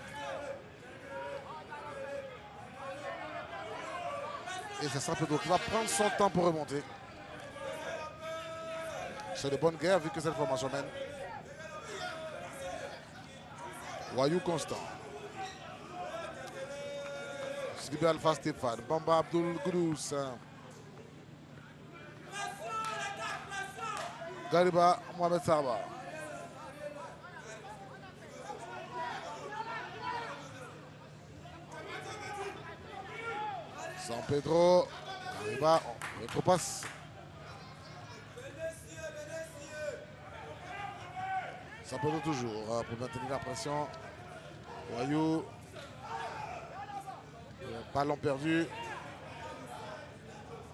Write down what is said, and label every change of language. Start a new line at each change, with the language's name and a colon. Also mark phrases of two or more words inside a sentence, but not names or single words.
French: Et c'est San Pedro qui va prendre son temps pour remonter. C'est de bonne guerre vu que cette formation mène. Wayou Constant. Sylvie Alpha Stéphane. Bamba Abdul Goudous. Gariba Mohamed Sarba. San Pedro. Gariba. Retropasse. San Pedro toujours pour maintenir la pression. Wayou. Ballon perdu.